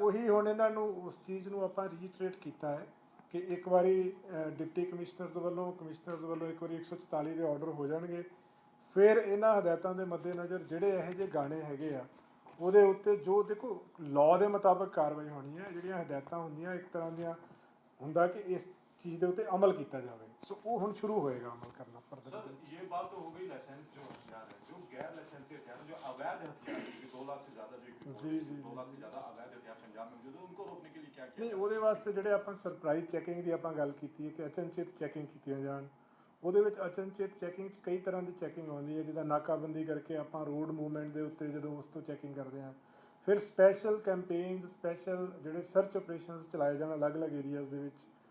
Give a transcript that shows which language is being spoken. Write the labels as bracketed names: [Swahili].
[Punjabi] ਉਹੀ ਹੁਣ ਇਹਨਾਂ ਨੂੰ ਉਸ ਚੀਜ਼ ਨੂੰ ਆਪਾਂ ਰੀਟਰੇਟ ਕੀਤਾ ਹੈ ਕਿ ਇੱਕ ਵਾਰੀ ਡਿਪਟੀ ਕਮਿਸ਼ਨਰਸ ਵੱਲੋਂ ਇੱਕ ਵਾਰੀ 144 ਦੇ ਆਰਡਰ ਹੋ ਜਾਣਗੇ, ਫਿਰ ਇਹਨਾਂ ਹਦਾਇਤਾਂ ਦੇ ਮੱਦੇਨਜ਼ਰ ਜਿਹੜੇ ਇਹੋ ਜਿਹੇ ਗਾਣੇ ਹੈਗੇ ਆ ਉਹਦੇ ਉੱਤੇ ਜੋ ਦੇਖੋ ਲਾਅ ਦੇ ਮੁਤਾਬਕ ਕਾਰਵਾਈ ਹੋਣੀ ਹੈ। ਜਿਹੜੀਆਂ ਹਦਾਇਤਾਂ ਹੁੰਦੀਆਂ ਇੱਕ ਤਰ੍ਹਾਂ ਦੀਆਂ ਹੁੰਦਾ ਕਿ ਇਸ ਚੀਜ਼ ਦੇ ਉੱਤੇ ਅਮਲ ਕੀਤਾ ਜਾਵੇ, ਸੋ ਉਹ ਹੁਣ ਸ਼ੁਰੂ ਹੋਏਗਾ ਅਮਲ करना फर्दर। [Hindi] सर ये बात तो हो गई लाइसेंस जो हथियार है, जो गैर लाइसेंसी हथियार जो अवैध हथियार है, 2 लाख से ज़्यादा जो जी। 2 लाख से ज़्यादा अवैध हथियार पंजाब में मौजूद है, उनको रोकने के लिए क्या किया? [Punjabi] ਨਹੀਂ ਉਹਦੇ ਵਾਸਤੇ ਜਿਹੜੇ ਆਪਾਂ ਸਰਪ੍ਰਾਈਜ਼ ਚੈਕਿੰਗ ਦੀ ਆਪਾਂ ਗੱਲ ਕੀਤੀ ਹੈ ਕਿ ਅਚਨਚੇਤ ਚੈਕਿੰਗ ਕੀਤੀਆਂ ਜਾਣ। ਉਹਦੇ ਵਿੱਚ ਅਚਨਚੇਤ ਚੈਕਿੰਗ 'ਚ ਕਈ ਤਰ੍ਹਾਂ ਦੀ ਚੈਕਿੰਗ ਆਉਂਦੀ ਹੈ, ਜਿੱਦਾਂ ਨਾਕਾਬੰਦੀ ਕਰਕੇ ਆਪਾਂ ਰੋਡ ਮੂਵਮੈਂਟ ਦੇ ਉੱਤੇ ਜਦੋਂ ਉਸ ਤੋਂ ਚੈਕਿੰਗ ਕਰਦੇ ਹਾਂ, ਫਿਰ ਸਪੈਸ਼ਲ ਕੈਂਪੇਨਸ ਸਪੈਸ਼ਲ ਜਿਹੜੇ ਸਰਚ ਆਪਰੇਸ਼ਨਸ ਚਲਾਏ ਜਾਣ ਅਲੱਗ-ਅਲੱਗ ਏਰੀਆਜ਼ ਦੇ ਵਿੱਚ।